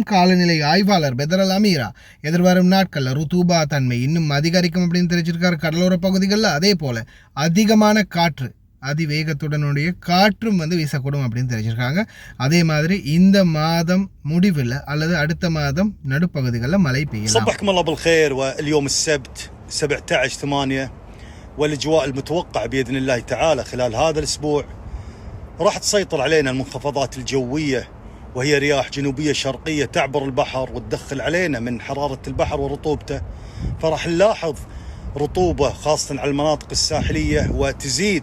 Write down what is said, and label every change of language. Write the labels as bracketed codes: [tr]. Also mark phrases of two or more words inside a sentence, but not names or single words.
[ta] காலநிலை ஆய்வாளர் பெதரல் அமீரா எதிர்வரும் நாட்களில் ருத்தூபா தன்மை இன்னும் அதிகரிக்கும் அப்படின்னு தெரிவிச்சிருக்காரு கடலோர பகுதிகளில். அதே போல் அதிகமான காற்று, அதிவேகத்துடனுடைய காற்றும் வீசக்கூடும் அப்படின்னு தெரிவிச்சிருக்காங்க. அதே மாதிரி இந்த மாதம் முடிவில் அல்லது அடுத்த மாதம் நடுப்பகுதிகளில் மழை பெய்யலாம். [ar] والأجواء المتوقعة بإذن الله تعالى خلال هذا الأسبوع راح تسيطر علينا المنخفضات الجوية، وهي رياح جنوبية شرقية تعبر البحر وتدخل علينا من حرارة البحر ورطوبته، فراح نلاحظ رطوبة خاصة على المناطق الساحلية وتزيد.